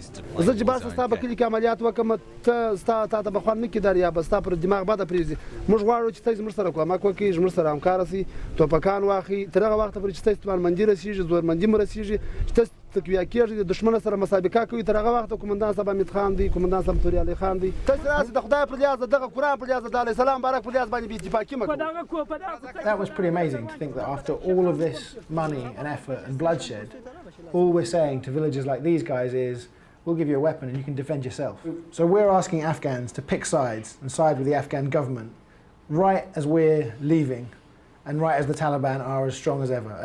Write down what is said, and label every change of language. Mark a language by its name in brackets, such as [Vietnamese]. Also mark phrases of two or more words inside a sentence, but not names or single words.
[Pashto] زه چې بس ستا په کلي کې عملیات وکړم تا ته به خوند نه کېدار یا به ستا پر دماغ بده پرېږدي موږ غواړو چې ته زموږ سره کومک وکړي زموږ سره همکاره سي ټوپکان واخلي تر هغه وخته پورې چې ته استعمارمندي رسېږي زورمندي مو رسېږي چې ته تقویه کېږي د دښمن سره مسابقه کوي تر هغه وخته قومندان صاحب حمید خان دی قومندان صاحب توري علي خان دی ته راسي د خدای پر لیاز دغه قرآن پر لیاز د علیه السلام بارک پر لیاز باندې بې اتفاقي مه کوه. [English] That was pretty amazing to think that after all of this money and effort and bloodshed, all we're saying to villagers like these guys is, we'll give you a weapon and you can defend yourself. So we're asking Afghans to pick sides and side with the Afghan government right as we're leaving and right as the Taliban are as strong as ever.